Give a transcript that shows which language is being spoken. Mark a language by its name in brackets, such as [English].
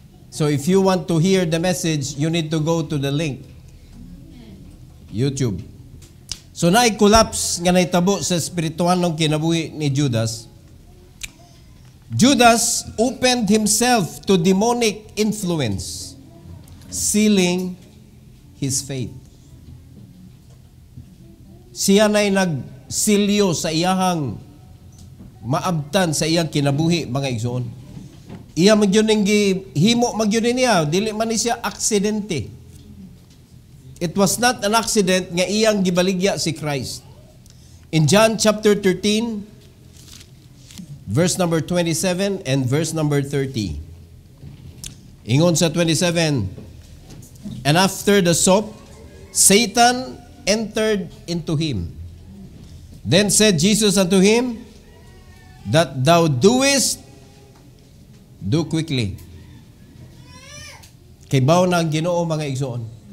[English] So if you want to hear the message, you need to go to the link. YouTube. [Cebuano] So na-collapse nga naitabo sa espiritualong kinabuhi ni Judas. [English] Judas opened himself to demonic influence, sealing his faith. [Cebuano] Siya na'y nagsilyo sa iyahang maabtan sa iyang kinabuhi, mga igsoon. Iya magyuning himo magyunin niya, dili man ni siya aksidente. [English] It was not an accident [Cebuano] nga iyang gibaligya si Christ. [English] In John chapter 13, verse number 27 and verse number 30. [Cebuano] Ingon sa 27, [English] and after the sop, Satan entered into him. Then said Jesus unto him, that thou doest, do quickly. [Cebuano] Kay bawo na ang Ginoo, mga igsoon.